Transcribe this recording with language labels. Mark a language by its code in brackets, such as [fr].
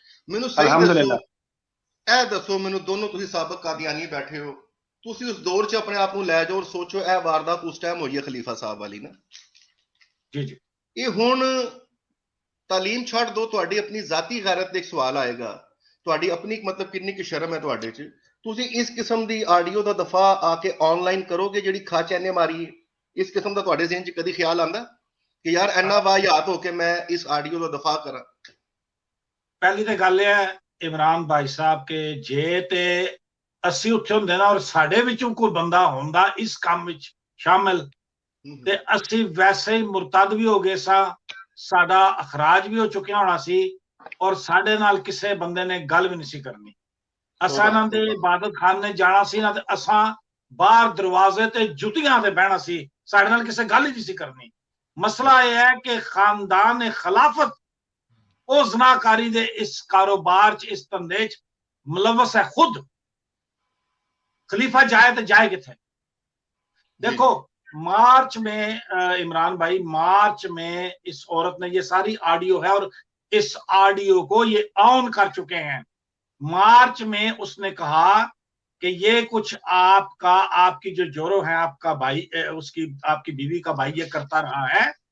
[pa] मैनू सही दसो, ए दसो मैनू, दोनों तुसी साबक कादियानी बैठे हो, तुसी उस दौर च अपने आप नू लै जाओ और सोचो ए वारदात उस टाइम होई है खलीफा साहब वाली ना। जी जी, ये हुण तालीम छड़ दो, तुहाडी अपनी जाती गैरत एक सवाल आएगा, तुहाडी अपनी मतलब किन्नी की शर्म है तुहाडे च, तुसी इस किस्म दी ऑडियो दा दफा आके ऑनलाइन करोगे ਜਿਹੜੀ ਖਾਚੇ ਨੇ ਮਾਰੀ ਹੈ? ਇਸ ਕਿਸਮ ਦਾ ਤੁਹਾਡੇ ਜ਼ਿਹਨ 'ਚ ਕਦੀ ਖਿਆਲ ਆਂਦਾ ਕਿ ਯਾਰ ਇੰਨਾ ਵਾਹਿਆਤ ਹੋ ਕੇ ਮੈਂ ਇਸ ਆਡੀਓ ਦਾ ਦਫਾ ਕਰਾਂ? ਪਹਿਲੀ ਤੇ ਗੱਲ ਇਹ ਹੈ ਇਮਰਾਨ ਭਾਈ ਸਾਹਿਬ ਕੇ ਜੇ ਤੇ ਅਸੀਂ ਉੱਥੇ ਹੁੰਦੇ ਨਾ, ਔਰ ਸਾਡੇ ਵਿੱਚੋਂ ਕੋਈ ਬੰਦਾ ਹੁੰਦਾ ਇਸ ਕੰਮ ਵਿੱਚ ਸ਼ਾਮਿਲ, ਤੇ ਅਸੀਂ ਵੈਸੇ ਹੀ ਮੁਰਤਦ ਵੀ ਹੋ ਗਏ ਸਾਂ, ਸਾਡਾ ਅਖਰਾਜ ਵੀ ਹੋ ਚੁੱਕਿਆ ਹੋਣਾ ਸੀ, ਔਰ ਸਾਡੇ ਨਾਲ ਕਿਸੇ ਬੰਦੇ ਨੇ ਗੱਲ ਵੀ ਨਹੀਂ ਸੀ ਕਰਨੀ। ਅਸਾਂ ਇਹਨਾਂ ਦੇ ਇਬਾਦਤ ਖਾਨੇ ਜਾਣਾ ਸੀ ਨਾ, ਤੇ ਅਸਾਂ ਬਾਹਰ ਦਰਵਾਜ਼ੇ ਤੇ ਜੁੱਤੀਆਂ ਤੇ ਬਹਿਣਾ ਸੀ, ਸਾਡੇ ਨਾਲ ਕਿਸੇ ਗੱਲ ਹੀ ਨਹੀਂ ਸੀ ਕਰਨੀ। ਮਸਲਾ ਇਹ ਹੈ ਕਿ ਖਾਨਦਾਨ ਖਿਲਾਫਤ ਉਹ ਜ਼ਨਾਕਾਰੀ ਦੇ ਇਸ ਕਾਰੋਬਾਰ 'ਚ, ਇਸ ਧੰਦੇ 'ਚ [hi] मुलवस है खुद। [pa] खलीफा जाए तो जाए किथे? [hi] देखो मार्च में इमरान भाई, मार्च में इस औरत ने, ये सारी ऑडियो है और इस ऑडियो को ये ऑन कर चुके हैं। मार्च में उसने कहा कि ये कुछ आपका, आपकी जो जोरो है, आपका भाई, उसकी आपकी बीवी का भाई ये करता रहा है।